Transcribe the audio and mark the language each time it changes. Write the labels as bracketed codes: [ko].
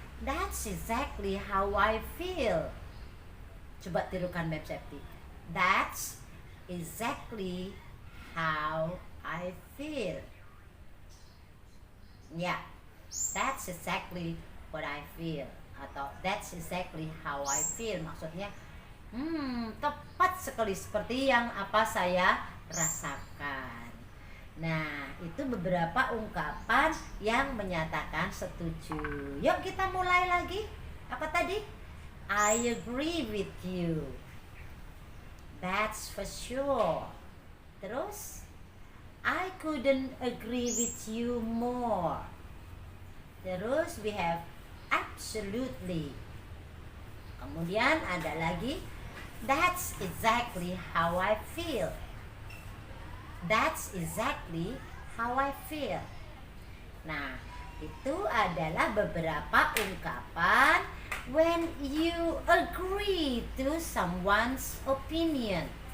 [en] That's exactly how I feel. [id] Coba tirukan Mem Septi. [en] That's exactly how I feel. Ya, that's exactly what I feel. [id] Atau [en] that's exactly how I feel. [id] Maksudnya, tepat sekali seperti yang apa saya rasakan. Nah, itu beberapa ungkapan yang menyatakan setuju. Yuk kita mulai lagi. Apa tadi? [en] I agree with you. That's for sure. [id] Terus, [en] I couldn't agree with you more. [id] Terus [en] we have absolutely. [id] Kemudian ada lagi [en] that's exactly how I feel. That's exactly how I feel. [id] Nah, itu adalah beberapa ungkapan [en] when you agree to someone's opinion.